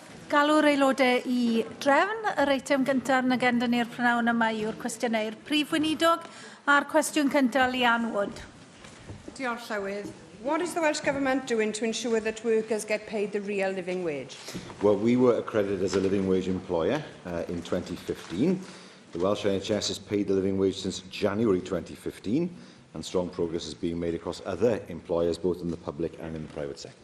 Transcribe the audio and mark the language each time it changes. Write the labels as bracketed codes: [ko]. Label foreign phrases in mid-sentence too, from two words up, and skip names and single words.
[cy] Galw'r aelodau I drefn. Yr eitem gyntaf yn agenda ni'r prynawn yma yw'r cwestiynau'r prif weinidog a'r cwestiwn cyntaf Leanne Wood. Diolch Llywydd. [en] What is the Welsh Government doing to ensure that workers get paid the real living wage? Well, we were accredited as a living wage employer in 2015. The Welsh NHS has paid the living wage since January 2015, and strong progress is being made across other employers, both in the public and in the private sector.